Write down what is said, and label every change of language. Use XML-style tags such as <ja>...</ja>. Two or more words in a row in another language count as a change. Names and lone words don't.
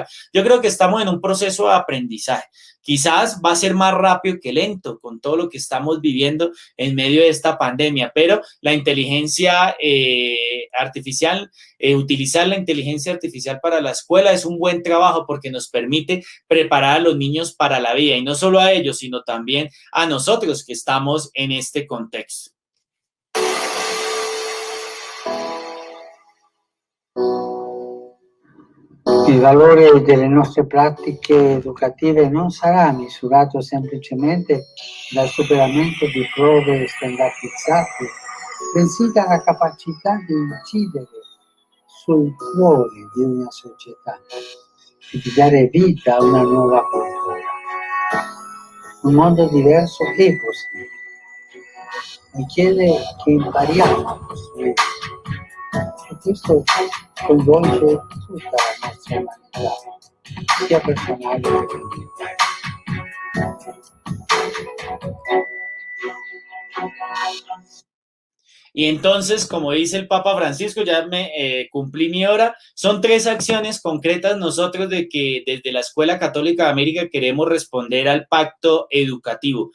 <es>Yo creo que estamos en un proceso de aprendizaje. Quizás va a ser más rápido que lento con todo lo que estamos viviendo en medio de esta pandemia, pero la inteligencia artificial, utilizar la inteligencia artificial para la escuela es un buen trabajo porque nos permite preparar a los niños para la vida y no solo a ellos, sino también a nosotros que estamos en este contexto.</es> <it>Il valore delle nostre pratiche educative non sarà misurato semplicemente dal superamento di prove standardizzate, bensì dalla capacità di incidere sul cuore di una società e di dare vita a una nuova cultura. Un mondo diverso è possibile, richiede che impariamo a costruire. E questo coinvolge tutta la nostra umanità. sia personale che collettivo.</it> <es>Y entonces, como dice el Papa Francisco, ya me cumplí mi hora, son 3 acciones concretas nosotros de que desde la Escuela Católica de América queremos responder al pacto educativo.</es>